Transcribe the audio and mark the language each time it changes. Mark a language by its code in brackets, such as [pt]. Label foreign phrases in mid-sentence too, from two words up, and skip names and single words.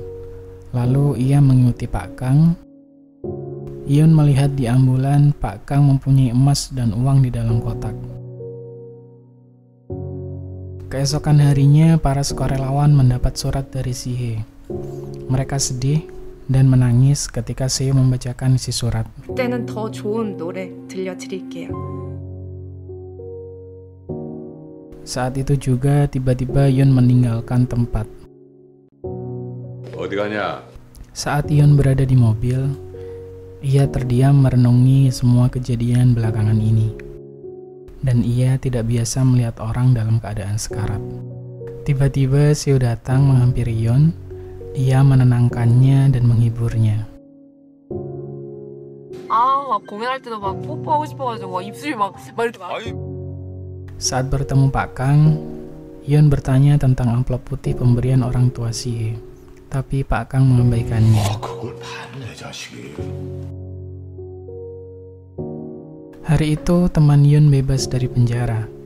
[id] Lalu ia mengikuti Pak Kang. Yeon melihat di ambulan Pak Kang mempunyai emas dan uang di dalam kotak. Keesokan harinya, para sukarelawan mendapat surat dari Si Hye. Mereka sedih dan menangis ketika Seo membacakan isi surat. [ko] 그때는 더 좋은 노래 들려드릴게요. [id] Saat itu juga tiba-tiba Yeon meninggalkan tempat. [ko] 어디 가냐? [id] Saat Yeon berada di mobil, ia terdiam merenungi semua kejadian belakangan ini. Dan ia tidak biasa melihat orang dalam keadaan sekarat. Tiba-tiba Seo datang menghampiri Yeon. Ia menenangkannya dan menghiburnya. [ko] 막 공연할 때도 막 뽀뽀하고 싶어가지고 막 입술이 막 이렇게 막. [id] Saat bertemu Pak Kang, Yeon bertanya tentang amplop putih pemberian orang tua Si Hye. Tapi Pak Kang mengabaikannya. Hari itu teman Yeon bebas dari penjara.